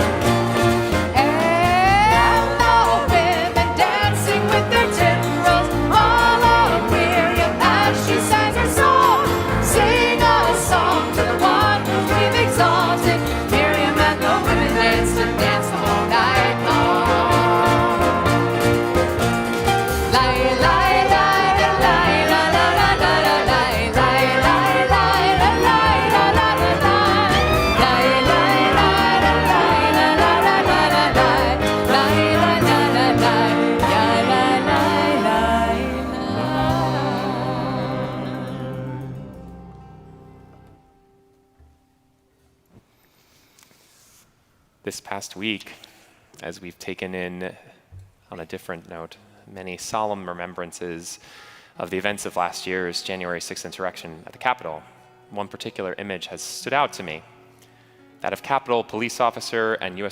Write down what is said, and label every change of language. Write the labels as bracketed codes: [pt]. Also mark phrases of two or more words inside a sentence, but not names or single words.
[en] And the women dancing with their timbrels, all of Miriam as she sang her song. Sing a song to the one whom we've exalted. Miriam and the women danced and danced all night long. Lai, lai, lai, la, lai, la, la, la, la, la, lai, lai, lai, lai, la, lai, la, la, la, lai, lai, lai, lai, la, lai, la, la, la, la, la, lai, lai, la, la, la, lai, ya, la, lai, lai, lai. This past week, as we've taken in, on a different note, many solemn remembrances of the events of last year's January 6th insurrection at the Capitol, one particular image has stood out to me, that of Capitol Police Officer and U.S.